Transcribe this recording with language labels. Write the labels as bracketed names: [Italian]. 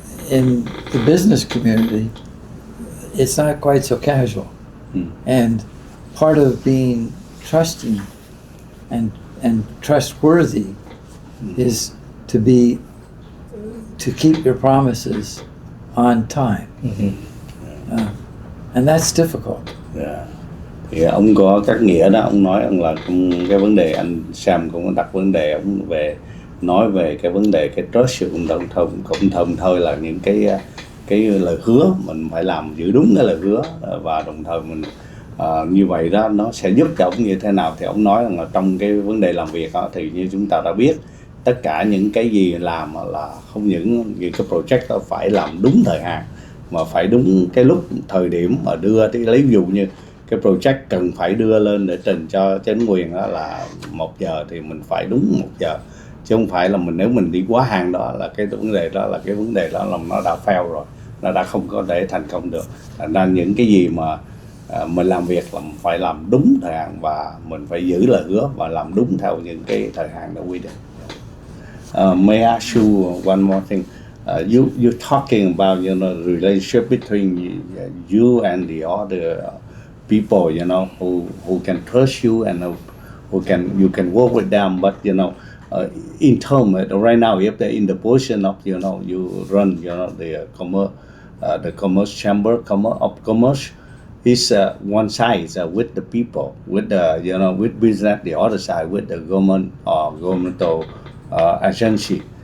[English] In the business community, it's not quite so casual. Mm-hmm. And part of being trusting and trustworthy is to keep your promises on time. Mm-hmm. And that's difficult. Yeah. [Vietnamese] Thì ông có các nghĩa đó, ông nói ông là cái vấn đề, anh Sam cũng đặt vấn đề ông nói về cái vấn đề cái trust, cũng đồng thời là những cái lời hứa mình phải làm giữ đúng cái lời hứa, và đồng thời mình như vậy đó nó sẽ giúp cho ông như thế nào. Thì ông nói là trong cái vấn đề làm việc đó, thì như chúng ta đã biết, tất cả những cái gì làm là không những cái project đó phải làm đúng thời hạn, mà phải đúng cái lúc thời điểm mà đưa, thì lấy ví dụ như cái project cần phải đưa lên để trình cho chính quyền đó là 1 giờ thì mình phải đúng 1 giờ, chứ không phải là nếu mình đi quá hàng đó là cái vấn đề đó là nó đã fail rồi, nó đã không có thể thành công được. Nên những cái gì mà mình làm việc là mình phải làm đúng thời hạn, và mình phải giữ lời hứa và làm đúng theo những cái thời hạn đã quy định. [English] May I ask you one more thing? You're talking about relationship between you and the other people, who can trust you and you can work with them. But in terms right now, if they're in the position of you run the commerce chamber of commerce, is one side with the people, with the with business, the other side with the government or governmental agency.